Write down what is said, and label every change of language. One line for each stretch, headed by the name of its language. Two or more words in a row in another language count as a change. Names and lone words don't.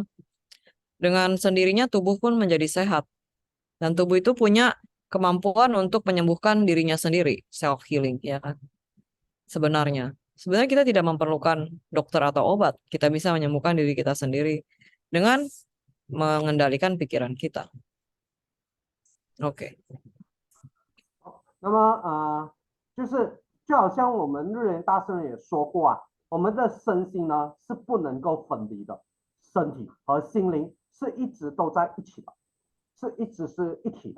Indonesian: Dengan sendirinya tubuh pun menjadi sehat. Dan tubuh itu punya kemampuan untuk menyembuhkan dirinya sendiri,
English: self healing,
Indonesian: ya kan? Sebenarnya kita tidak memerlukan dokter atau obat. Kita bisa menyembuhkan diri kita sendiri dengan mengendalikan pikiran kita.
Chinese: OK。那么就好像我们日莲大圣也说过啊，我们的身心呢是不能够分离的，身体和心灵是一直都在一起的，是一直是一体的。